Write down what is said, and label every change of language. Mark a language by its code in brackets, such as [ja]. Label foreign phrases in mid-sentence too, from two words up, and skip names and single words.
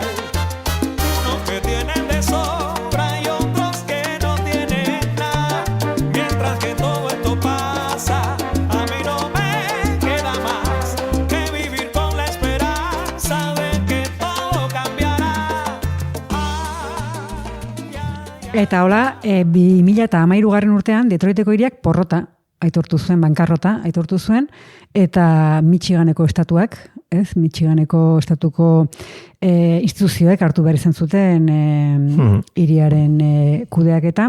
[es] Unos que tienen de sobra y otros que no tienen nada. Mientras que todo esto pasa, a mí no me queda más que vivir con la esperanza de que todo cambiará. [eu] Eta hola, 2013 urtean Detroiteko hiriak porrota aitortu zuen, bankarrota aitortu zuen, eta Michiganeko estatuak, Michiganeko estatuko instituzioek hartu behar izan zuten hiriaren kudeaketa.